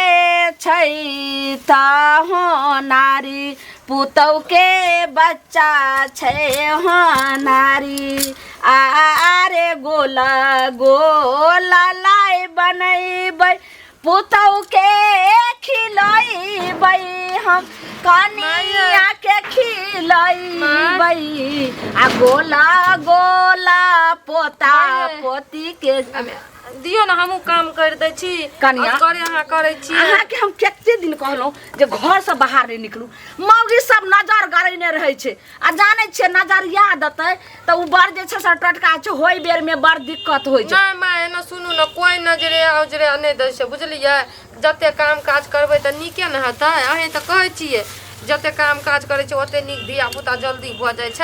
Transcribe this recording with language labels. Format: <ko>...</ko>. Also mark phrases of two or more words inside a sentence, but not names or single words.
<mai>छै ता हो नारी पुतौ के बच्चा छै हो नारी आरे गोला गोला लाई बनैबै पुतौ के खिलैबै हम कनिया के खिलैबै आ गोला गोला पोता पोती के दियो ना हमहू काम कर दै छी कनिया करे अहाँ करै छी अहाँ के हम कते दिन कहलौ जे घर से बाहर नहीं निकलू मौगी सब नजर गड़ैने रहै छै आ जानै छै नजर याद अतै त उ बर जे छै से टटका छै होय बेर में बड़ दिक्कत होय छै नहीं माय ना सुनू ना कोई नजरे औजरे नहीं दै छै बुझलियै जते काम काज करबै त नीके न हेतै अहीं त कहै छियै जते काम काज करे छै ओते नीक धिया पुता जल्दी भ जाय छै</mai>